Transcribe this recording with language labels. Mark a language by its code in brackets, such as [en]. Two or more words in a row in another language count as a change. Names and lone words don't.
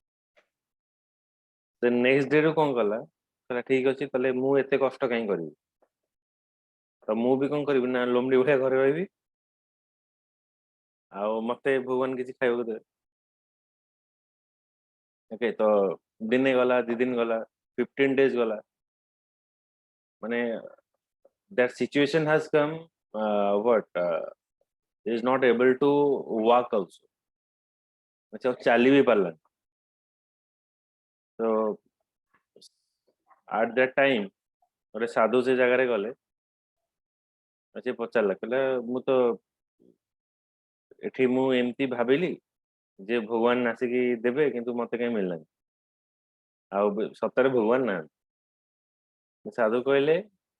[or] ସେ [en] next day [or] ରୁ କଣ କଲା କହିଲା ଠିକ ଅଛି ତାହେଲେ ମୁଁ ଏତେ କଷ୍ଟ କାହିଁ କରିବି ତ ମୁଁ ବି କଣ କରିବି ନା ଲୋମଡି ଭଳିଆ ଘରେ ରହିବି ଆଉ ମତେ ଭଗବାନ କିଛି ଖାଇବାକୁ ଦେବେ ଓକେ ତ ଦିନେ ଗଲା 2 ଦିନ ଗଲା 15 days ଗଲା ମାନେ [en] that situation has come what is not able to walk also [or] अच्छा ଚାଲି ବି ପାରିଲାନି ତ [en] at that time [or] ଗୋଟେ ସାଧୁ ସେ ଜାଗାରେ ଗଲେ ସେ ପଚାରିଲା କହିଲା ମୁଁ ତ ଏଠି ମୁଁ ଏମିତି ଭାବିଲି ଯେ ଭଗବାନ ଆସିକି ଦେବେ କିନ୍ତୁ ମତେ କାହିଁ ମିଳିଲାନି ଆଉ ସତରେ ଭଗବାନ ନାହାନ୍ତି ସାଧୁ କହିଲେ ଯେ